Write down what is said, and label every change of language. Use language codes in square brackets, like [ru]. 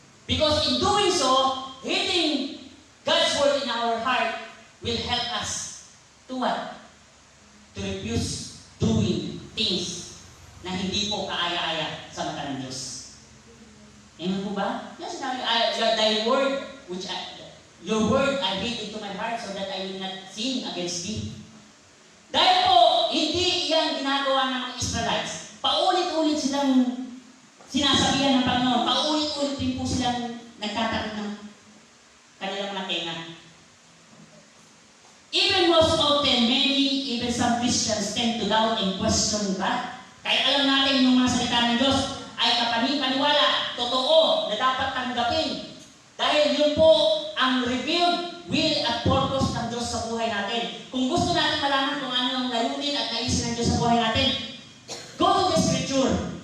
[en] Because in doing so, heeding God's Word in our heart will help us to what? To refuse doing things [tl] na hindi po kaaya-aya sa mata ng Diyos. Amen po ba? [en] Yes, thy word, your word I hid into my heart so that I will not sin against thee. [tl] Dahil po, hindi yan ginagawa ng mga Israelites. Paulit-ulit silang sinasabihan ng Panginoon. Paulit-ulit din po silang nagtatakot ng kanilang mga tenga. [en] Even most often, even some Christians tend to doubt and question God. [tl] Kahit alam natin yung mga salita ng Diyos ay kapani-paniwala, totoo, na dapat tanggapin. Dahil yun po ang [en] revealed will [tl] at purpose ng Diyos sa buhay natin. Kung gusto natin malaman kung ano ang layunin at naisin ng Diyos sa buhay natin, [en] go to the Scripture.